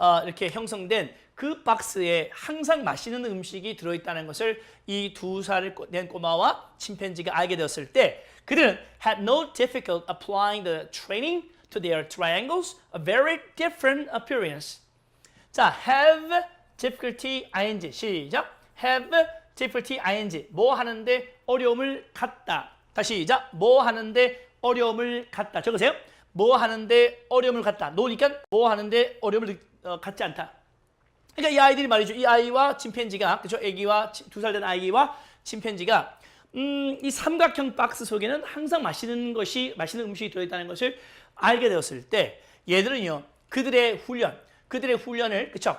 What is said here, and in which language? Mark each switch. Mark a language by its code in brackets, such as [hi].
[ko] 이렇게 형성된 그 박스에 항상 맛있는 음식이 들어있다는 것을 이 2살 된 꼬마와 침팬지가 알게 되었을 때 그들은 [en] had no difficulty applying the training to their triangles, a very different appearance. [ko] 자, have difficulty ing 시작. have difficulty ing 뭐 하는데 어려움을 갖다. 다시 시작. 뭐 하는데 어려움을 갖다. 적으세요. 뭐 하는데 어려움을 갖다. 놓으니까 뭐 하는데 어려움을 갖지 않다. 그러니까 이 아이들이 말이죠. 이 아이와 침팬지가, 그죠? 아기와 2살 된 아이와 침팬지가 이 삼각형 박스 속에는 항상 맛있는 음식이 들어있다는 것을 알게 되었을 때 얘들은요, 그들의 훈련을, 그쵸?